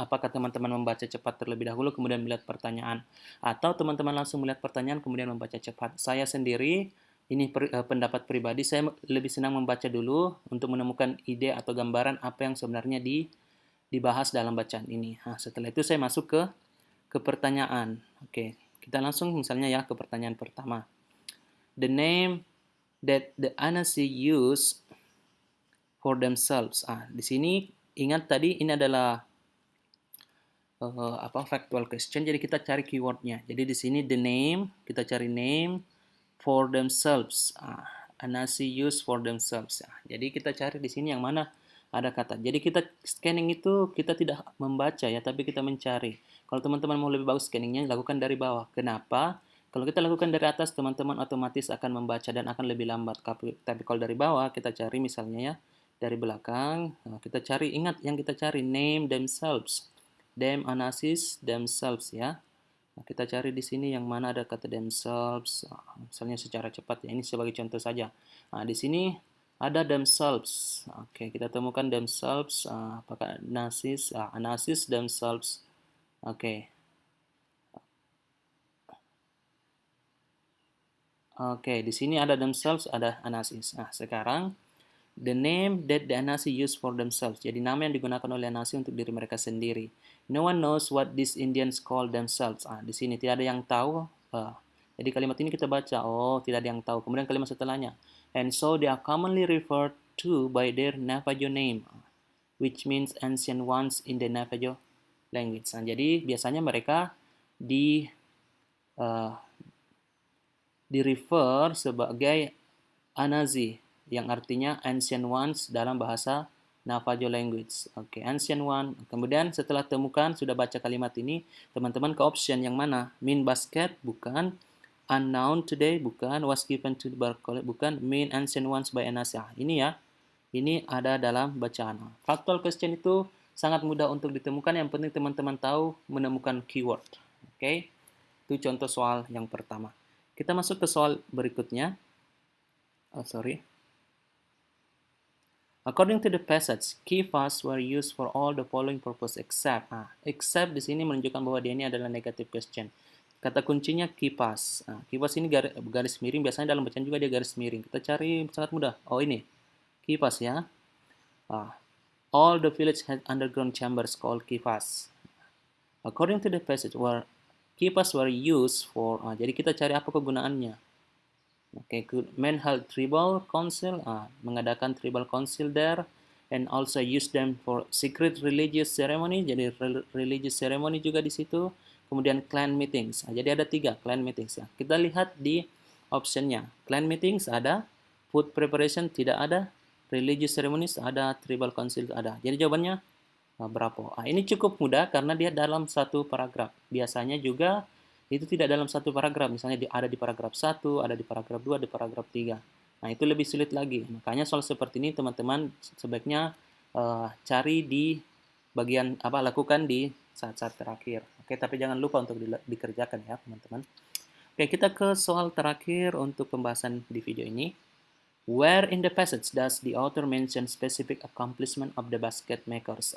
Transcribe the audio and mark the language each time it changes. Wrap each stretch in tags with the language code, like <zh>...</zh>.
<id>Apakah teman-teman membaca cepat terlebih dahulu, kemudian melihat pertanyaan, atau teman-teman langsung melihat pertanyaan, kemudian membaca cepat. Saya sendiri, ini pendapat pribadi, saya lebih senang membaca dulu untuk menemukan ide atau gambaran apa yang sebenarnya dibahas dalam bacaan ini. Nah, setelah itu saya masuk ke pertanyaan. Oke, kita langsung misalnya ya ke pertanyaan pertama.</id> <en>The name that the Anasi use for themselves.</en> <id>Di sini ingat tadi ini adalah factual question. Jadi kita cari keywordnya. Jadi di sini the name, kita cari</id> <en>name for themselves. Anasi use for themselves.</en> <id>Jadi kita cari di sini yang mana ada kata. Jadi kita scanning itu kita tidak membaca ya, tapi kita mencari. Kalau teman-teman mau lebih bagus scanningnya, lakukan dari bawah. Kenapa? Kalau kita lakukan dari atas, teman-teman otomatis akan membaca dan akan lebih lambat. Tapi kalau dari bawah, kita cari misalnya ya, dari belakang, kita cari, ingat yang kita cari,</id> <en>name themselves.</en> <id>Them, anasis, themselves ya. Nah, kita cari di sini yang mana ada kata themselves, misalnya secara cepat ya, ini sebagai contoh saja. Nah, di sini ada themselves. Oke, kita temukan themselves, apakah anasis, anasis themselves. Oke. Oke, di sini ada themselves, ada anasis. Nah, sekarang</id> <en>the name that the Anasi use for themselves.</en> <id>Jadi nama yang digunakan oleh Anasi untuk diri mereka sendiri.</id> <en>No one knows what these Indians call themselves.</en> <id>Di sini tidak ada yang tahu. Jadi kalimat ini kita baca, oh tidak ada yang tahu. Kemudian kalimat setelahnya.</id> <en>And so they are commonly referred to by their Navajo name, which means ancient ones in the Navajo language.</en> <id>Jadi biasanya mereka di uh, refer sebagai Anazi, yang artinya ancient ones dalam bahasa Navajo language. Oke, ancient one. Kemudian setelah temukan, sudah baca kalimat ini, teman-teman ke option yang mana?</id> <en>Mean basket, bukan. Unknown today, bukan. Was given to the Barclay, bukan. Mean ancient ones by Anasi.</en> <id>Ini ya, ini ada dalam bacaan. Factual question itu sangat mudah untuk ditemukan. Yang penting teman-teman tahu menemukan keyword. Oke, itu contoh soal yang pertama. Kita masuk ke soal berikutnya.</id> <en>According to the passage, kifas were used for all the following purpose except.</en> <id>Except di sini menunjukkan bahwa dia ini adalah negative question. Kata kuncinya kipas. Kipas ini garis miring. Biasanya dalam bacaan juga dia garis miring. Kita cari sangat mudah. Oh ini, kipas ya.</id> <en>All the village had underground chambers called kipas. According to the passage, kipas were used for.</en> <id>Jadi kita cari apa kegunaannya. Oke,</id> <en>men held tribal council,</en> <id>mengadakan tribal council there,</id> <en>and also use them for secret religious ceremony.</en> <id>Jadi religious ceremony juga di situ. Kemudian clan meetings. Jadi ada 3 clan meetings ya. Kita lihat di optionnya.</id> <en>Clan meetings ada, food preparation tidak ada, religious ceremonies ada, tribal council ada.</en> <id>Jadi jawabannya berapa? Ini cukup mudah karena dia dalam satu paragraf. Biasanya juga itu tidak dalam satu paragraf. Misalnya ada di paragraf 1, ada di paragraf 2, di paragraf 3. Nah, itu lebih sulit lagi. Makanya soal seperti ini teman-teman sebaiknya cari di bagian lakukan di saat-saat terakhir. Oke, tapi jangan lupa untuk dikerjakan ya, teman-teman. Oke, kita ke soal terakhir untuk pembahasan di video ini.</id> <en>Where in the passage does the author mention specific accomplishment of the basket makers?</en>